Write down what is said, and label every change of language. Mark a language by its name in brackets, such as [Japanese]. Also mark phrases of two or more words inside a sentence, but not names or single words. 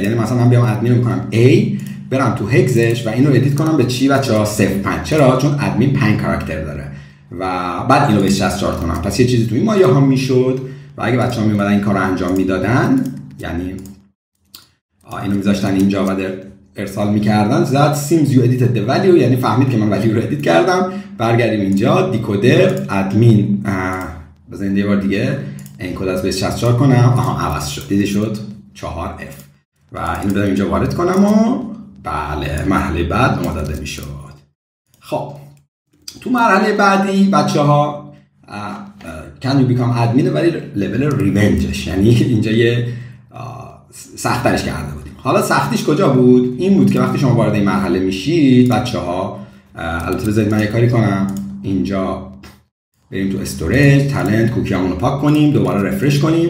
[Persian] یعنی مثلا من بیام ادمین می‌کنم A برم تو هگزش و اینو ادیت کنم به چی بچه‌ها 05. چرا؟ چون ادمین 5 کاراکتر داره و بعد اینو به 64 کنم. پس یه چیزی تو این مایه ها میشد و اگه بچه‌ها میومدن این کارو انجام میدادن یعنی اینو میذاشتن اینجا و ارسال میکردن [English] that seems you edited the value [Persian] یعنی فهمید که من value رو ادیت کردم. برگردیم اینجا دیکودر ادمین بزنید یه بار دیگه انکد از بیس 64 کنم. عوض شد. دیدی شد 4F و اینو بدم اینجا وارد کنم و بله مرحله بعد ما داده میشد. خب تو مرحله بعدی بچه‌ها [English] can you become admin [Persian] ولی لول ریونجش یعنی اینجا یه سخت‌ترش کرده بودیم. حالا سختیش کجا بود؟ این بود که وقتی شما وارد این مرحله میشید بچه‌ها، البته بذارید من یه کاری کنم، اینجا بریم تو استوریج، تالنت، کوکیامون رو پاک کنیم، دوباره رفرش کنیم.